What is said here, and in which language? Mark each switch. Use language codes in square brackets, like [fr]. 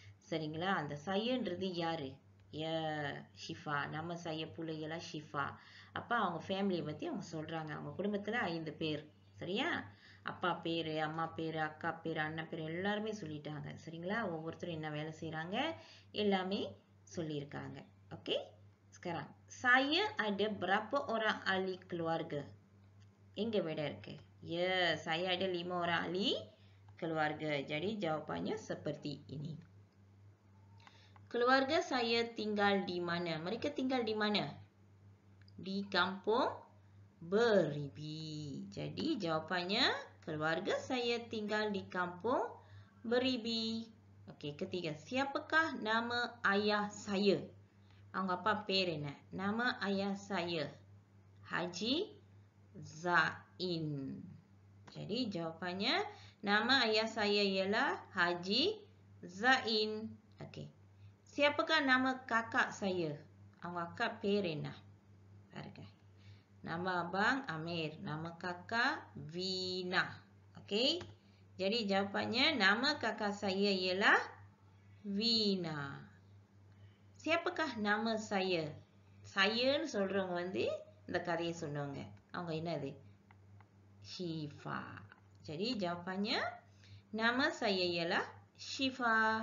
[ta] சரிங்களா? அந்த சையன்றது யாரு? ஷிஃபா. நம்ம சைய பிள்ளைகளா ஷிஃபா. அப்போ அவங்க ஃபேமிலியை பற்றி அவங்க சொல்கிறாங்க. அவங்க குடும்பத்தில் 5 பேர். சரியா? அப்பா பேர், அம்மா பேர், அக்கா பேர், அண்ணன் பேர் எல்லாருமே சொல்லிட்டாங்க. சரிங்களா? ஒவ்வொருத்தரும் என்ன வேலை செய்கிறாங்க எல்லாமே சொல்லியிருக்காங்க. [ms] Oke, sekarang saya ada berapa orang ahli keluarga? Eங்க beda இருக்கு. Ya, saya ada 5 orang ahli keluarga. Jadi jawapannya seperti ini. Keluarga saya tinggal di mana? Mereka tinggal di mana? Di kampung Beribi. Jadi jawapannya keluarga saya tinggal di kampung Beribi. Okey, ketiga. Siapakah nama ayah saya? [ta] அவங்க அப்பா பேர் என்ன? [ms] Nama ayah saya Haji Zain. Jadi jawapannya nama ayah saya ialah Haji Zain. Okey. Siapakah nama kakak saya? [ta] அவங்க அக்கா பேர் என்ன? பாருங்க. [ms] Nama abang Amir, nama kakak Vina. Okey. Jadi jawapannya nama kakak saya ialah Vina. Siapakah nama saya? [ta] Saya சொல்றவங்க வந்து இந்த கதையை சொன்னவங்க. அவங்க என்னது? Syifa. [ms] Jadi jawapannya nama saya ialah Syifa.